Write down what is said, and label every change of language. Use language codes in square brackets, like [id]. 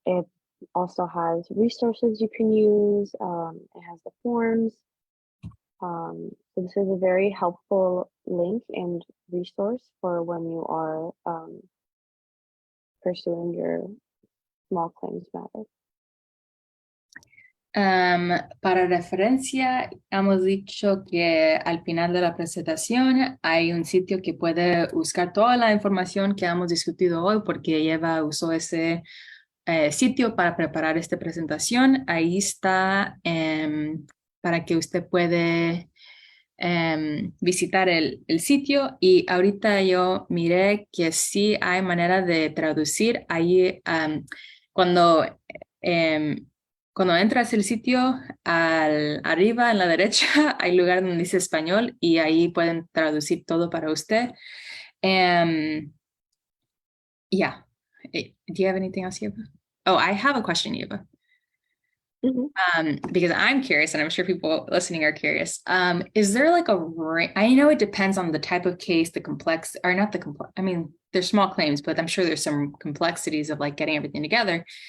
[en] It also has resources you can use. It has the forms. So this is a very helpful link and resource for when you are pursuing your small claims matter. [es] Para referencia, hemos dicho que al final de la presentación hay un sitio que puede buscar toda la información que hemos discutido hoy, porque Yeva usó ese sitio para preparar esta presentación. Ahí está para que usted puede visitar el sitio, y ahorita yo miré que sí hay manera de traducir. Ahí cuando entras el sitio, arriba en la derecha hay lugar donde dice español, y ahí pueden traducir todo para usted. [en] Yeah. Do you have anything else, Yeva? Oh, I have a question, Yeva. Because I'm curious, and I'm sure people listening are curious. Is there like I know it depends on the type of case, the complex, or not the complex, I mean, there's small claims, but I'm sure there's some complexities of like getting everything together.